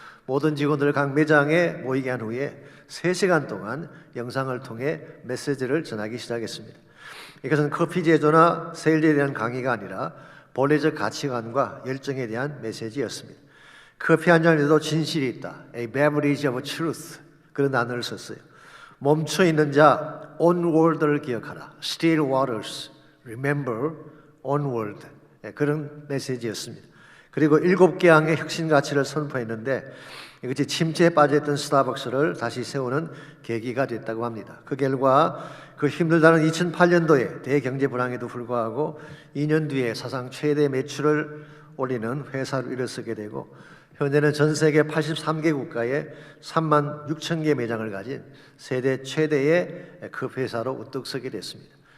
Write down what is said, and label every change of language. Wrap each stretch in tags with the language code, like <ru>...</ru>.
<ko>모든 직원들을 각 매장에 모이게 한 후에 3시간 동안 영상을 통해 메시지를 전하기 시작했습니다. 이것은 커피 제조나 세일에 대한 강의가 아니라 본래적 가치관과 열정에 대한 메시지였습니다. 커피 한 잔에도 진실이 있다.</ko> <en>A beverage of truth.</en> <ko>그런 단어를 썼어요. 멈춰있는 자, onward를 기억하라.</ko> <en>Still waters, remember, onward.</en> <ko>그런 메시지였습니다. 그리고 7개 항의 혁신 가치를 선포했는데 이것이 침체에 빠져있던 스타벅스를 다시 세우는 계기가 됐다고 합니다. 그 결과 그 힘들다는 2008년도에 대경제 불황에도 불구하고 2년 뒤에 사상 최대 매출을 올리는 회사로 일어서게 되고 현재는 전 세계 83개 국가에 3만 6천 개 매장을 가진 세계 최대의 그 회사로 우뚝 서게 됐습니다.</ko>